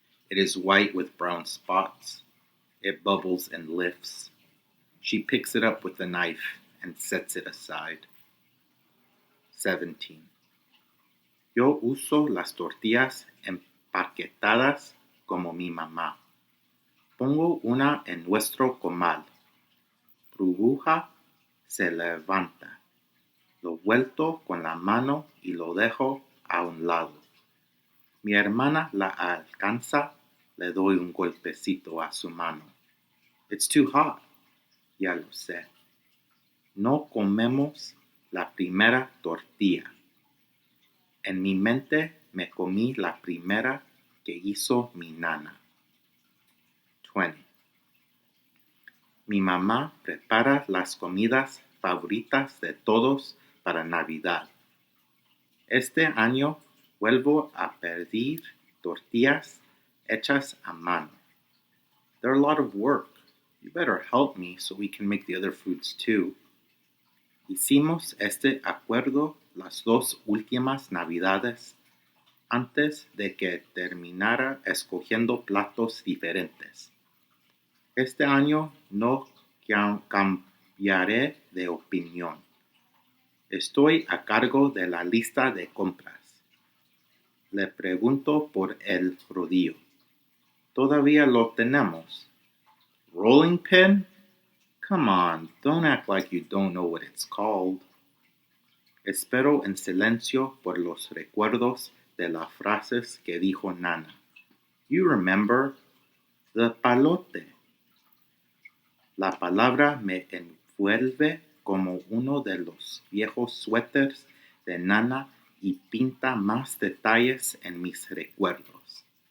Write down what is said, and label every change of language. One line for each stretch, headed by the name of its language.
English: It is white with brown spots. It bubbles and lifts. She picks it up with the knife and sets it aside. 17.
Spanish: Yo uso las tortillas empaquetadas como mi mamá. Pongo una en nuestro comal. Burbuja, se levanta. Lo vuelto con la mano y lo dejo a un lado. Mi hermana la alcanza, le doy un golpecito a su mano.
English: It's too hot.
Spanish: Ya lo sé. No comemos la primera tortilla. En mi mente me comí la primera que hizo mi nana. 20. Mi mamá prepara las comidas favoritas de todos para Navidad. Este año vuelvo a pedir tortillas hechas a mano.
English: They're a lot of work. You better help me so we can make the other foods too.
Spanish: Hicimos este acuerdo las dos últimas Navidades antes de que terminara escogiendo platos diferentes. Este año no cambiaré de opinión. Estoy a cargo de la lista de compras. Le pregunto por el rodillo. Todavía lo tenemos.
English: Rolling pin? Come on, don't act like you don't know what it's called.
Spanish: Espero en silencio por los recuerdos de las frases que dijo Nana.
English: You remember? The palote.
Spanish: La palabra me envuelve como uno de los viejos suéteres de Nana y pinta más detalles en mis recuerdos.